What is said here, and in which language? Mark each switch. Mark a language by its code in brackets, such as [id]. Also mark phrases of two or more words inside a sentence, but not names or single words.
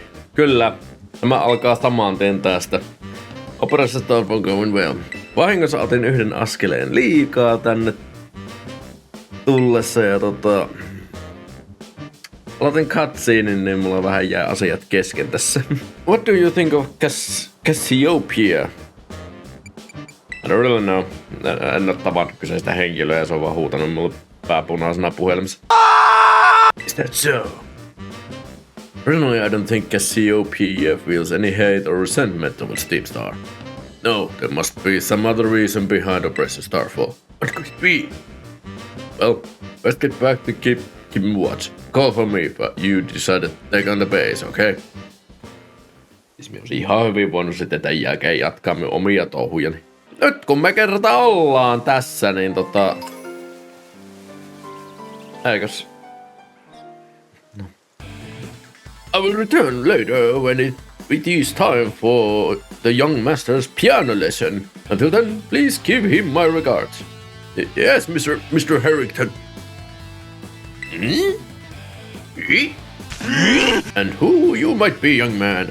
[fi] Kyllä, tämä alkaa saman tien tästä Operationista [en] Pokémon Violet. [fi] Vahingossa otin yhden askeleen liikaa tänne tullessa ja aloitin cutscenein, niin mulla vähän jää asiat kesken tässä. [en] What do you think of Cassiopeia? I don't really know. [fi] En oo tavannut kyseistä henkilöä ja se on vaan huutanut mulle pääpunaisena puhelimessa. [en] Is that so? Personally, I don't think Cassiopeia feels any hate or resentment towards Team Star. No, there must be some other reason behind Operation Starfall. What could it be? Well, let's get back to keeping watch. Call for me if you decide to take on the base, okay? [fi] Siis me olisi ihan hyvin voinut sitten tämän jälkeen jatkaa minun omia touhujani. Nyt kun me kerta ollaan tässä, niin eikös? [en] No. I will return later when it is time for the young master's piano lesson. Until then, please give him my regards. Yes, Mr. Harrington. And who you might be, young man?